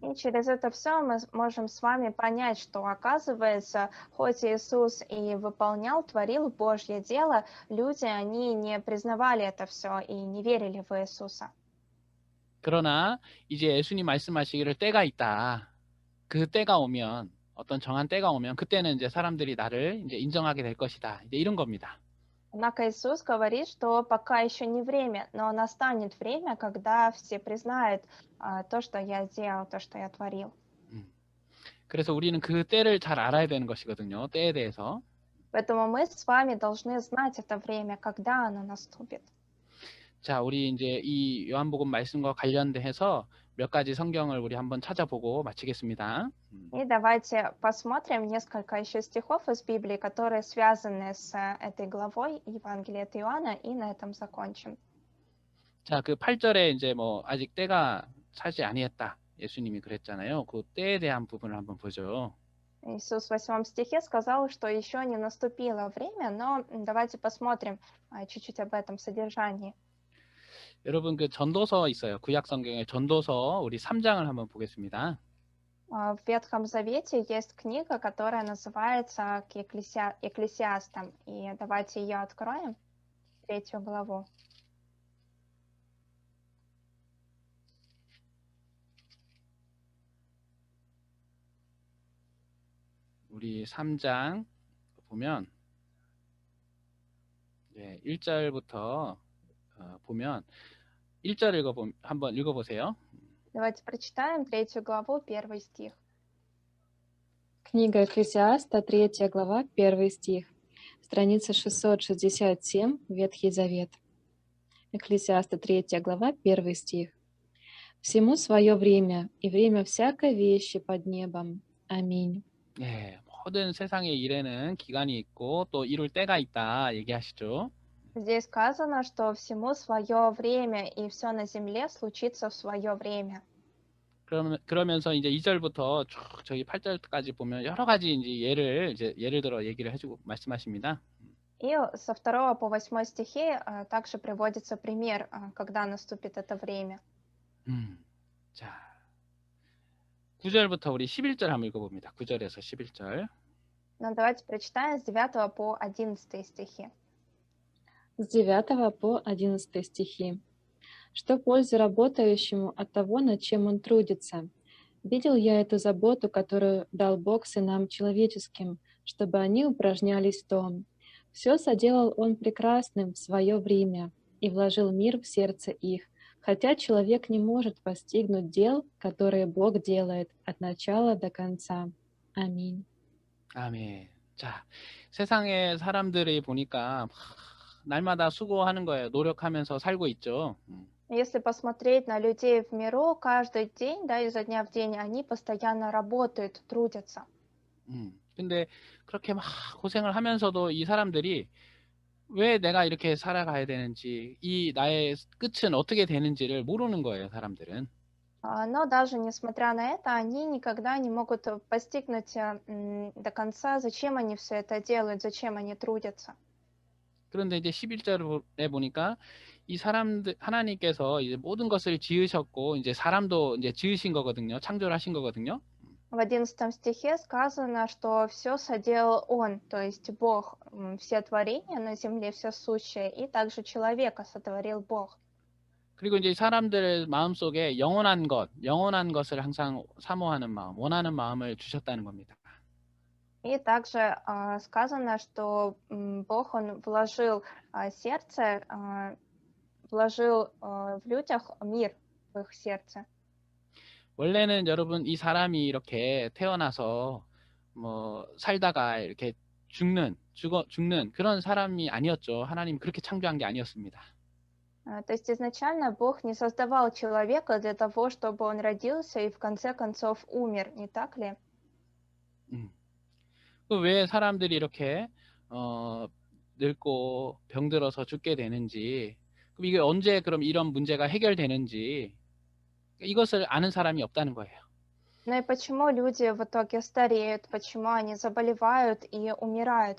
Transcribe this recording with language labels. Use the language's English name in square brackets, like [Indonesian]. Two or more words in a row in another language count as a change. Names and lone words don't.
[Russian] И через это все мы можем с вами понять, что, оказывается, хоть Иисус и выполнял, творил Божье дело, люди, они не признавали это все и не верили в Иисуса. [Korean] 그러나 이제 예수님 말씀하시기를 때가 있다. 그 때가 오면 어떤 정한 때가 오면 그때는 이제 사람들이 나를 이제 인정하게 될 것이다. 이제 이런 겁니다. [Russian] Однако Иисус говорит, что пока еще не время, но настанет время, когда все признают то, что я сделал, то, что я творил. [Korean] 그래서 우리는 그 때를 잘 알아야 되는 것이거든요. 때에 대해서. [Russian] Поэтому мы с вами должны знать это время, когда оно наступит. [Korean] 자, 우리 이제 이 요한복음 말씀과 관련돼서 몇 가지 성경을 우리 한번 찾아보고 마치겠습니다. [Russian] И давайте посмотрим несколько еще стихов из Библии, которые связаны с этой главой Евангелия от Иоанна, и на этом закончим. [Korean] 자, 그 8절에 이제 뭐 아직 때가 차지 아니했다. 예수님이 그랬잖아요. 그 때에 대한 부분을 한번 보죠. [Russian] Иисус в 8 стихе сказал, что еще не наступило время, но давайте посмотрим чуть-чуть об этом содержании. [Korean] 여러분 그 전도서 있어요. 구약 성경의 전도서 우리 3장을 한번 보겠습니다. [Russian] В Ветхом Завете есть книга, которая называется к Екклесиастам. И давайте ее откроем, 3 главу. [Korean] 우리 3장 보면 1절부터 보면 1절 한번 읽어보세요. [Russian] Давайте прочитаем 3 главу, 1 стих. Книга Экклесиаста, 3 глава, 1 стих. Страница 667, Ветхий Завет. Экклесиаста, 3 глава, 1 стих. «Всему свое время, и время всякой вещи под небом. Аминь». [Korean] 네, 모든 세상의 일에는 기간이 있고 또 이룰 때가 있다 얘기하시죠. [Russian] Здесь сказано, что всему свое время, и все на земле случится в свое время. [Korean] 그러면서 이제 2절부터 쭉 저기 8절까지 보면 여러 가지 이제 예를 들어 얘기를 해주고 말씀하십니다. [Russian] И со 2 по 8 стихи также приводится пример, когда наступит это время. [Korean] 자, 9절부터 우리 11절 한번 읽어봅니다. 9절에서 11절. [Russian] Но давайте прочитаем с 9 по 11 стихи. С 9 по 11 стихи. «Что польза работающему от того, над чем он трудится? Видел я эту заботу, которую дал Бог сынам человеческим, чтобы они упражнялись в том. Все соделал он прекрасным в свое время и вложил мир в сердце их, хотя человек не может постигнуть дел, которые Бог делает от начала до конца. Аминь». [Korean] 아멘. 자, 세상의 사람들이 보니까 날마다 수고하는 거예요. 노력하면서 살고 있죠. [Russian] Если посмотреть на людей в миру, каждый день, да, изо дня в день, они постоянно работают, трудятся. [Korean] 근데 그렇게 막 고생을 하면서도 이 사람들이 왜 내가 이렇게 살아가야 되는지, 이 나의 끝은 어떻게 되는지를 모르는 거예요, 사람들은. [Russian] Но даже несмотря на это, они никогда не могут постигнуть до конца, зачем они все это делают, зачем они трудятся. [Korean] 그런데 이제 11절에 보니까 이 사람들, 하나님께서 이제 모든 것을 지으셨고, 이제 사람도 이제 지으신 거거든요. 창조를 하신 거거든요. [Russian] В 11 стихе сказано, что все соделал Он, то есть Бог, все творения на земле, все сущее, и также человека сотворил Бог. [Korean] 그리고 이제 사람들의 마음속에 영원한 것을 항상 사모하는 마음, 원하는 마음을 주셨다는 겁니다. [Russian] И также сказано, что Бог, Он вложил сердце, вложил в людях мир в их сердце. [Korean] 원래는 여러분 이 사람이 이렇게 태어나서 뭐 살다가 이렇게 죽는 그런 사람이 아니었죠. 하나님 그렇게 창조한 게 아니었습니다. [Russian] То есть изначально Бог не создавал человека для того, чтобы он родился и в конце концов умер, не так ли? [Korean] 왜 사람들이 이렇게 늙고 병들어서 죽게 되는지, 그럼 이게 언제 그럼 이런 문제가 해결되는지 이것을 아는 사람이 없다는 거예요. [Russian] Ну и почему люди в итоге стареют, почему они заболевают и умирают?